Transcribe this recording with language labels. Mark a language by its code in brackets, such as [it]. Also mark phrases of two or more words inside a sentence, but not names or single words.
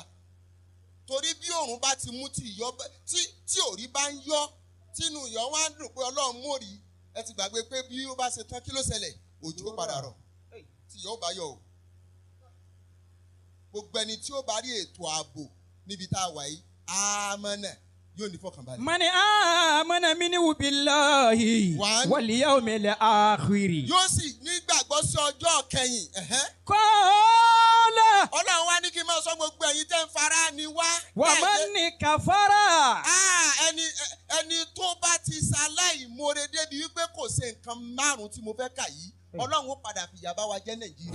[yo] Torí bí òòrùn bá ti mú tí òrí bá ń yọ tínú ìyọ́ wá ń dùn pé Ọlọ́run mòrí ẹ ti gbàgbé pé bí ó bá ṣe tán kí ló ṣẹlẹ̀ òjò padà rọ̀ tí ìyọ́ bá yọ o. Gbogbo ẹni tí ó bá rí ètò ààbò níbi tá a wà yìí àmánà yóò ní fọkànbalẹ̀. [ar] من آمن منهم بالله واليوم الآخر. [yo] Yóò sì nígbàgbọ́ sí ọjọ́ kẹyìn. [ar] Qala. [yo] Ọlọ́run wá ní kí n máa sọ gbogbo ẹ̀yin tẹ́ ń fara ni wá. [ar] ومن كفر. [yo] Ẹni tó bá ti ṣaláìmọ̀ nǹkan márùn-ún tí mo fẹ́ kà yìí Ọlọ́run ó padà fìyà bá wa jẹ́ Nàìjíríà.